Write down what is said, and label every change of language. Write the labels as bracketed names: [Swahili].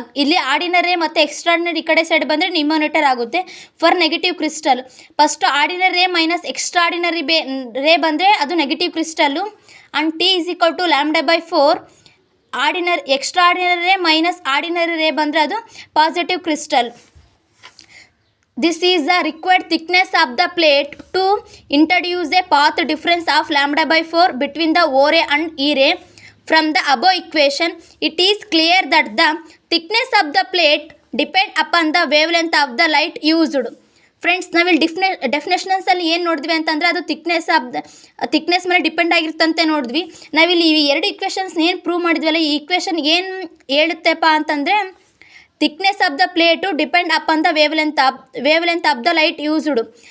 [Kannada] ಇಲ್ಲಿ ಆರ್ಡಿನರಿ ಮತ್ತು ಎಕ್ಸ್ಟ್ರಾರ್ಡಿನರಿ ಈ ಕಡೆ ಸೈಡ್ ಬಂದರೆ ನ್ಯೂಮರೇಟರ್ ಆಗುತ್ತೆ. For negative crystal first ordinary ರೇ ಮೈನಸ್ ಎಕ್ಸ್ಟ್ರಾರ್ಡಿನರಿ ರೇ ಬಂದರೆ ಅದು negative crystal. [English] And T is equal to lambda by 4. [Kannada] Extraordinary ರೇ ಮೈನಸ್ ಆರ್ಡಿನರಿ ರೇ ಬಂದರೆ ಅದು positive crystal. [English] This is the required thickness of the plate to introduce a path difference of lambda by 4 between the O ray and E ray. From the above equation, it is clear that the thickness of the plate depends upon the wavelength of the light used. [Kannada] Friends ನಾವಿಲ್ಲಿ ಡೆಫಿನೇಷನ್ಸಲ್ಲಿ ಏನು ನೋಡಿದ್ವಿ ಅಂತಂದರೆ ಅದು thickness ಮೇಲೆ depend ಆಗಿರ್ತಂತೆ ನೋಡಿದ್ವಿ. ನಾವಿಲ್ಲಿ ಈ ಎರಡು ಇಕ್ವೇಷನ್ಸ್ನ ಏನು ಪ್ರೂವ್ ಮಾಡಿದ್ವಲ್ಲ, ಈ ಇಕ್ವೇಷನ್ ಏನು ಹೇಳುತ್ತೆಪ್ಪ ಅಂತಂದರೆ [English] Thickness of the plate depend upon the wavelength of the light used.